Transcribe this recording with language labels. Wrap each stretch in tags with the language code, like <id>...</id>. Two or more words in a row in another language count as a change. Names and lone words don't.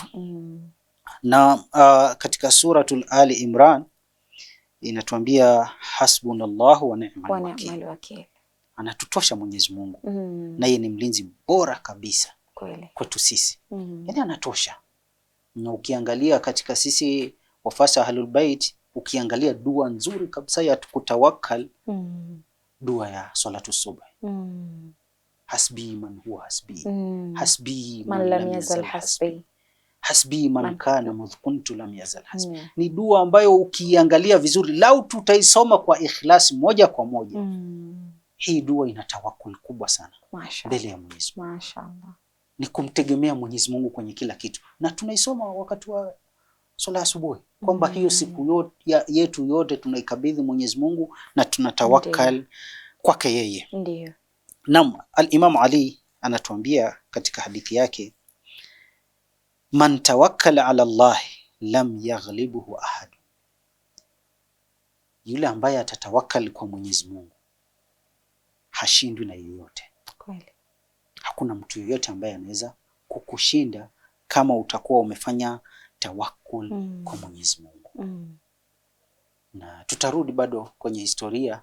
<sw>Na katika suratul Ali Imran inatuambia</sw> <ar>حسبنا الله ونعم الوكيل.</ar> <sw>Anatutosha Mwenyezi Mungu, na yeye ni mlinzi bora kabisa kwetu sisi. Yani anatosha. Na ukiangalia katika sisi wafasa</sw> <ar>أهل البيت,</ar> <sw>ukiangalia dua nzuri kabisa ya kutawakkal, dua ya</sw> <ar>صلاة الصبح, حسبي من هو حسبي حسبي من لم يزل حسبي حسبي من كان مذ كنت لم يزل حسبي.</ar> <sw>Ni dua ambayo ukiangalia vizuri, lau tutaisoma kwa ikhlasi moja kwa moja, hii dua ina tawakkul kubwa sana mbele ya Mwenyezi Mungu. Mashaallah. Ni kumtegemea Mwenyezi Mungu kwenye kila kitu. Na tunaisoma wakati wa swala asubuhi kwamba hiyo siku yetu yote tunaikabidhi Mwenyezi Mungu na tunatawakkal kwake yeye. Ndio. Naam, al-Imam Ali anatuambia katika hadithi yake,</sw> <ar>من توكل على الله لم يغلبه أحد.</ar> <sw>Yule ambaye atatawakkal kwa Mwenyezi Mungu hashindwi na yeyote. Kweli. Hakuna mtu yeyote ambaye anaweza kukushinda kama utakuwa umefanya tawakkul kwa Mwenyezi Mungu. Na tutarudi bado kwenye historia.</sw>